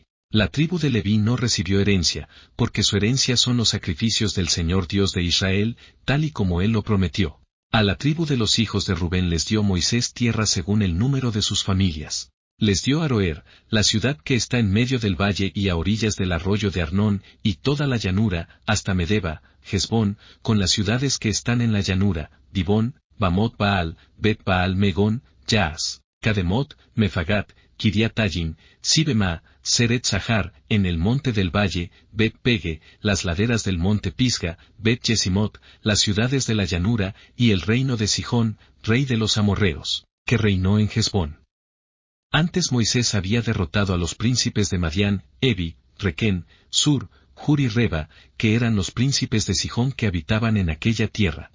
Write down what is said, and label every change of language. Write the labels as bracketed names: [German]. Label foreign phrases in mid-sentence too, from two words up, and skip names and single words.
[Spanish] La tribu de Leví no recibió herencia, porque su herencia son los sacrificios del Señor Dios de Israel, tal y como él lo prometió. A la tribu de los hijos de Rubén les dio Moisés tierra según el número de sus familias. Les dio Aroer, la ciudad que está en medio del valle y a orillas del arroyo de Arnón, y toda la llanura, hasta Medeba, Hesbón, con las ciudades que están en la llanura, Dibón, Bamot Baal, Bet Baal Megón, Yaas, Kademot, Mefagat, Kiriatayim, Sibema, Seret Sahar, en el monte del valle, Bet Pege, las laderas del monte Pisga, Bet Yesimot, las ciudades de la llanura, y el reino de Sihón, rey de los amorreos, que reinó en Hesbón. Antes Moisés había derrotado a los príncipes de Madián, Evi, Requén, Sur, Hur y Reba, que eran los príncipes de Sihón que habitaban en aquella tierra.